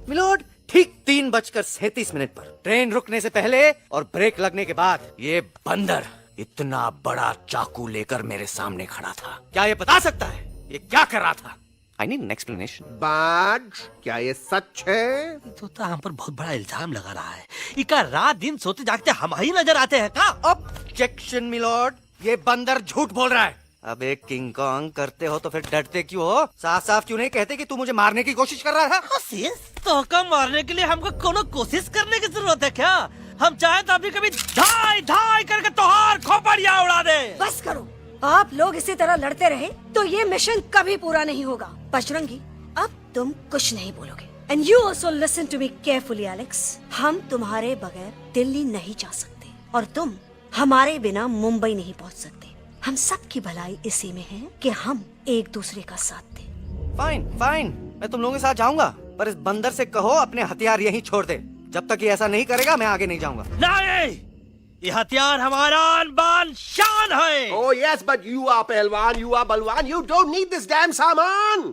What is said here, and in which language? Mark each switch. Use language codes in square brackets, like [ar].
[hi] Milord, ठीक 3:37 पर train रुकने से पहले और ब्रेक लगने के बाद ये बंदर इतना बड़ा चाकू लेकर मेरे सामने खड़ा था। क्या ये बता सकता है ये क्या कर रहा था? [en] I need an explanation. [hi] बाज, क्या ये सच है? तोता हम पर बहुत बड़ा इल्जाम लगा रहा है। इका रात दिन सोते जागते हम ही नजर आते हैं का? ऑब्जेक्शन मिलोड, ये बंदर झूठ बोल रहा है। अब एक किंग कॉन्ग करते हो तो फिर डरते क्यों हो? साफ साफ क्यों नहीं कहते कि तू मुझे मारने की कोशिश कर रहा था? तो का मारने के लिए हमको कोनो कोशिश करने की जरूरत है क्या? हम चाहे तो अभी कभी धाई धाई करके तोहार खोपड़िया उड़ा दे। बस करो, आप लोग इसी तरह लड़ते रहे तो ये मिशन कभी पूरा नहीं होगा। बजरंगी, अब तुम कुछ नहीं बोलोगे। [en] and you also listen to me carefully [hi] Alex. हम तुम्हारे बगैर दिल्ली नहीं जा सकते और तुम हमारे बिना मुंबई नहीं पहुंच सकते। हम सबकी भलाई इसी में है कि हम एक दूसरे का साथ दें। फाइन फाइन, मैं तुम लोगों के साथ जाऊंगा, पर इस बंदर से कहो अपने हथियार यहीं छोड़ दे। जब तक ये ऐसा नहीं करेगा मैं आगे नहीं जाऊंगा। नहीं, ये हथियार हमारा आन-बान शान है। [en] Oh yes, but you are pehelwan, you are balwan. You don't need this damn saamaan.